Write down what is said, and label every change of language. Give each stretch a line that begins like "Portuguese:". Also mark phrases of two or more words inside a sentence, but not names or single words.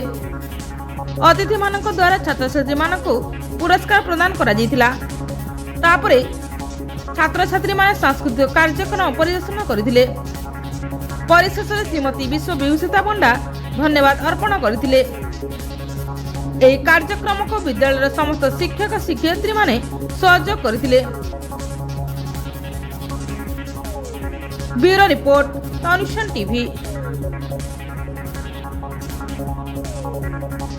Odia: ଅତିଥି ମାନଙ୍କ ଦ୍ୱାରା ଛାତ୍ର ଛାତ୍ରୀ ମାନଙ୍କ ପୁରସ୍କାର ପ୍ରଦାନ କରା ଯାଇଥିଲା। ତାପରେ ଛାତ୍ର ଛାତ୍ରୀ ମାନେ ସାଂସ୍କୃତିକ କାର୍ଯ୍ୟକ୍ରମ ପରିଦର୍ଶନ କରିଥିଲେ। ପରିଶେଷ ଶ୍ରୀମତୀ ବିଶ୍ୱ ବିଭୂଷିତା ପଣ୍ଡା ଧନ୍ୟବାଦ ଅର୍ପଣ କରିଥିଲେ। ଏହି କାର୍ଯ୍ୟକ୍ରମକୁ ବିଦ୍ୟାଳୟର ସମସ୍ତ ଶିକ୍ଷକ ଶିକ୍ଷୟିତ୍ରୀ ମାନେ ସହଯୋଗ କରିଥିଲେ।
English: bureau report,
Odia: ତନୁଷନ୍ ଟିଭି।